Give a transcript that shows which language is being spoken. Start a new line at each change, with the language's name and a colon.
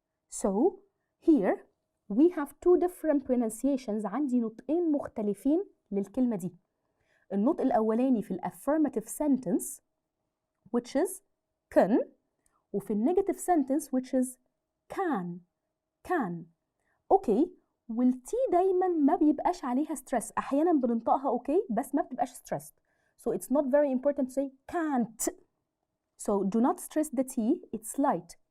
English: So here we have two different pronunciations.
Arabic: عندي نطقين مختلفين للكلمة دي. النطق الأولاني في ال
English: affirmative sentence which is can،
Arabic: وفي النيجاتيف sentence which is can. اوكي، والتي دايما ما بيبقاش عليها ستريس. احيانا بننطقها اوكي بس ما بتبقاش ستريس.
English: So it's not very important to say can't. So do not stress the T, it's light.